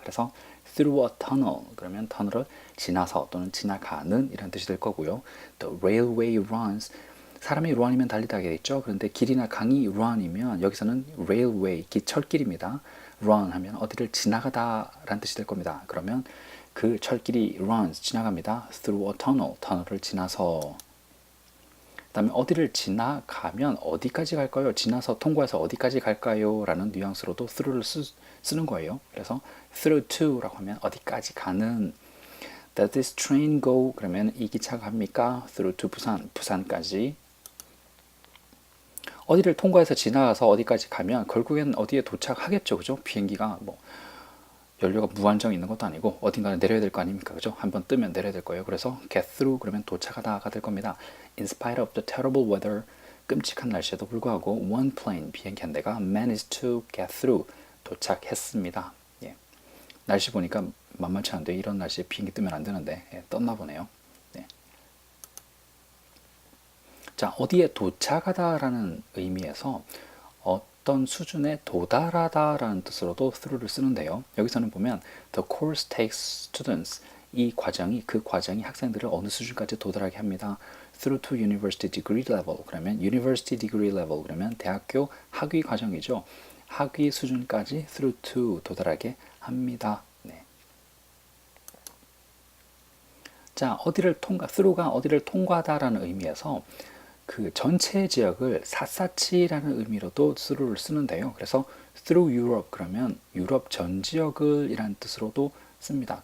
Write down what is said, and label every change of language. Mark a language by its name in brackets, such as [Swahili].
[Korean] 그래서 [English] through a tunnel [Korean] 그러면 터널을 지나서 또는 지나가는 이란 뜻이 될 거고요. [English] The railway runs [Korean] 사람이 run이면 달리다 하게 있죠. 그런데 길이나 강이 run이면 여기서는 railway 철길입니다. run 하면 어디를 지나가다 라는 뜻이 될 겁니다. 그러면 그 철길이 runs 지나갑니다. [English] through a tunnel [Korean] 터널을 지나서. 그다음에 어디를 지나가면 어디까지 갈까요? 지나서 통과해서 어디까지 갈까요? 라는 뉘앙스로도 through를 쓰는 거예요. 그래서 through to라고 하면 어디까지 가는. [English] Does this train go? [Korean] 그러면 이 기차가 갑니까? [English] through to [Korean] 부산, 부산까지. 어디를 통과해서 지나가서 어디까지 가면 결국엔 어디에 도착하겠죠. 그죠? 비행기가 뭐 연료가 무한정 있는 것도 아니고 어딘가는 내려야 될 거 아닙니까? 그죠? 한번 뜨면 내려야 될 거예요. 그래서 get through 그러면 도착하다가 될 겁니다. [English] In spite of the terrible weather [Korean] 끔찍한 날씨에도 불구하고 [English] one plane [Korean] 비행기 한 대가 [English] managed to get through [Korean] 도착했습니다. 예. 날씨 보니까 만만치 않은데 이런 날씨에 비행기 뜨면 안 되는데 예, 떴나 보네요. 네. 자, 어디에 도착하다라는 의미에서 어떤 수준에 도달하다라는 뜻으로도 through를 쓰는데요. 여기서는 보면 [English] the course takes students [Korean] 이 과정이 그 과정이 학생들을 어느 수준까지 도달하게 합니다. [English] through to university degree level 그러면 university degree level [Korean] 그러면 대학교 학위 과정이죠. 학위 수준까지 through to 도달하게 합니다. 네. 자, 어디를 through가 어디를 통과하다라는 의미에서 그 전체 지역을 샅샅이라는 의미로도 through를 쓰는데요. 그래서 through Europe 그러면 유럽 전 지역을 이라는 뜻으로도 씁니다.